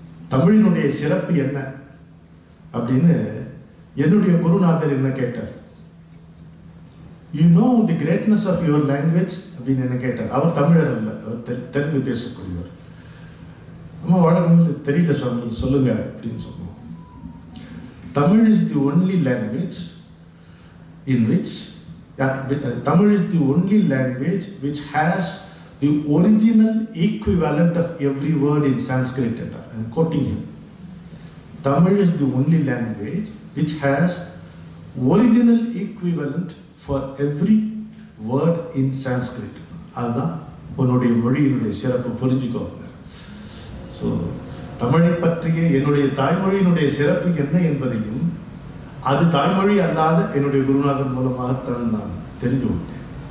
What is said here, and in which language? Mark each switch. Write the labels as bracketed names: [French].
[Tamil] தமிழினுடைய சிறப்பு என்ன அப்படின்னு என்னுடைய குருநாதர் என்ன கேட்டார், [English] you know the greatness of your language [Tamil] அப்படின்னு என்ன கேட்டார். அவர் தமிழர் அல்ல, அவர் தெலுங்கு பேசக்கூடியவர். நம்ம வழக்கம் தெரியல சுவாமி சொல்லுங்க அப்படின்னு சொன்னோம். [English] Tamil is the only language in which Tamil is the only language which has the original equivalent of every word in Sanskrit. I am quoting him. Tamil is the only language which has original equivalent for every word in Sanskrit. [Tamil] அதுதான் உன்னுடைய மொழியினுடைய சிறப்பு, புரிஞ்சுக்கோங்க. So தமிழை பற்றிய என்னுடைய தாய்மொழியினுடைய சிறப்பு என்ன என்பதையும் அது தாய்மொழி அல்லாத என்னுடைய குருநாதன் மூலமாகத்தான் நான் தெரிந்து விட்டேன்.